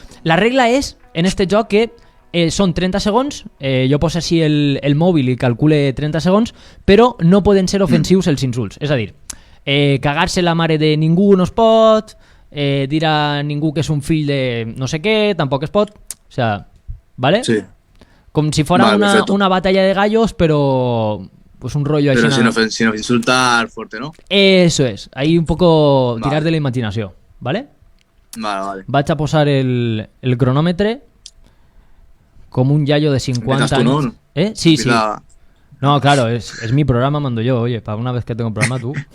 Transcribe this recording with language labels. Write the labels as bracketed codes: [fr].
[ca] La regla és, en este joc, que són 30 segons, jo poso així el mòbil i calcule 30 segons, però no poden ser ofensius els insults. És a dir, cagar-se la mare de ningú no es pot, dir a ningú que és un fill de no sé què, tampoc es pot. [es] O sea, ¿vale? Sí. [ca] Com si [es] fuera una batalla de gallos, pero pues un rollo pero así. Sin insultar fuerte, ¿no? Eso es, ahí un poco tirar de la imaginació, ¿vale? Vale. [ca] Vaig a posar el cronòmetre com un yayo de 50 [es] años. ¿no? Sí. No, claro, es mi programa, mando yo, oye, para una vez que tengo un programa tú.